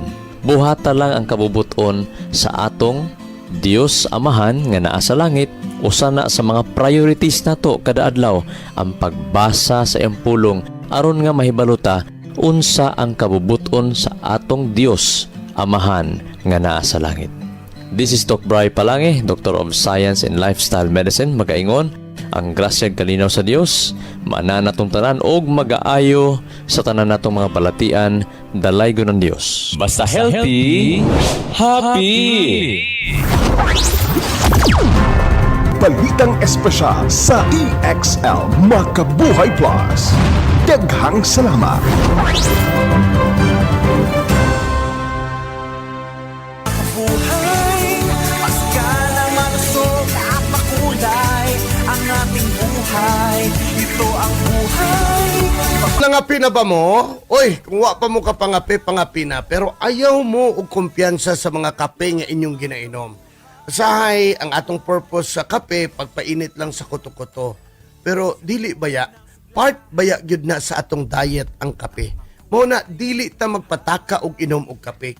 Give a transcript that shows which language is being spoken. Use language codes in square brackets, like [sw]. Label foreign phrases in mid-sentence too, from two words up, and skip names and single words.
[ceb] Buhata lang ang kabubuton sa atong Dios Amahan nga naa sa langit. Usa na sa mga priorities nato kada adlaw ang pagbasa sa iyang pulong aron nga mahibaluta unsa ang kabubuton sa atong Dios Amahan nga naa sa langit. [en] This is Doc Bry Palange, Doctor of Science and Lifestyle Medicine. [ceb] Magaingon, ang grasya kalinaw sa Dios, maanan natong tanan og magaayo sa tanan natong mga balatian, dalaygon ng Dios. [en] Basta healthy, happy! [tl] Balitang espesyal sa EXL Makabuhay Plus. [ceb] Daghang salamat. [tl] Buhay, paskala, malusog at makulay ang ating buhay. Ito ang buhay. [ceb] Nangapi na ba mo? Oy, kung wa pa mo ka pangapi na. Pero ayaw mo og kumpiyansa sa mga kape nga inyong ginainom. Usahay ang atong purpose sa kape, pagpainit lang sa kuto-kuto. Pero dili baya, part baya gyud na sa atong diet ang kape. Muna, dili ta magpataka og inom og kape.